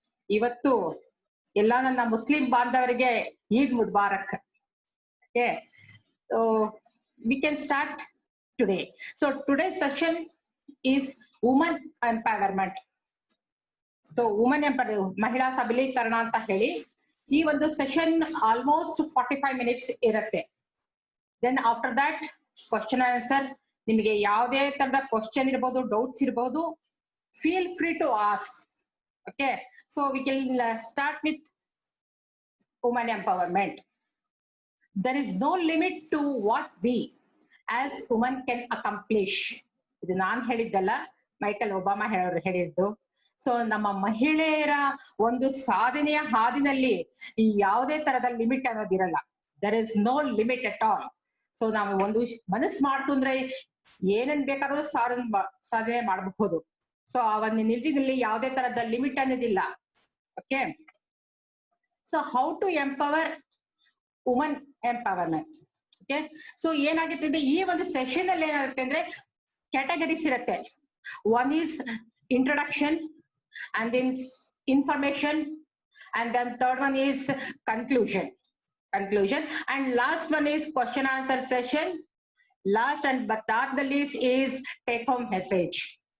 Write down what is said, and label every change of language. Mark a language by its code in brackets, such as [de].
[kn] ಇವತ್ತು ಎಲ್ಲ ನನ್ನ ಮುಸ್ಲಿಂ ಬಾಂಧವರಿಗೆ Eid Mubarak. [en] Okay, so we can start today. So today's session is women empowerment. [kn] So women empowerment, ಮಹಿಳಾ ಸಬಲೀಕರಣ ಅಂತ ಹೇಳಿ ಈ ಒಂದು ಸೆಷನ್ ಆಲ್ಮೋಸ್ಟ್ 45 minutes ಇರುತ್ತೆ. [en] Then after that question answer. [kn] ನಿಮಗೆ ಯಾವುದೇ ತರದ ಕ್ವಶನ್ ಇರ್ಬೋದು, ಡೌಟ್ಸ್ ಇರ್ಬೋದು, [en] Feel free to ask. Okay, so we can start with women empowerment. There is no limit to what we as women can accomplish. [kn] ಇದು ನಾನು ಹೇಳಿದ್ದಲ್ಲ, Michael Obama ಹೇಳಿದ್ದು. So ನಮ್ಮ ಮಹಿಳೆಯರ ಒಂದು ಸಾಧನೆಯ ಹಾದಿನಲ್ಲಿ ಈ ಯಾವುದೇ ತರದ limit ಅನ್ನೋದಿರಲ್ಲ. [en] There is no limit at all. [kn] So ನಾವು ಒಂದು ಮನಸ್ಸು ಮಾಡ್ತು ಅಂದ್ರೆ ಏನೇನ್ ಬೇಕಾದ್ರೂ ಸಾಧನೆ ಮಾಡಬಹುದು. ಸೊ ಆ ಒಂದು ನಿಟ್ಟಿನಲ್ಲಿ ಯಾವುದೇ ತರದ ಲಿಮಿಟ್ ಅನ್ನೋದಿಲ್ಲ. Okay, so [en] How to empower woman empowerment. [kn] Okay, so ಏನಾಗುತ್ತೆ ಅಂದ್ರೆ ಈ ಒಂದು ಸೆಷನ್ ಅಲ್ಲಿ ಏನಾಗುತ್ತೆ ಅಂದ್ರೆ ಕ್ಯಾಟಗರೀಸ್ ಇರುತ್ತೆ. [en] One is introduction, and then information, and then third one is conclusion, and last one is question answer session. Last and but not the least is take home message.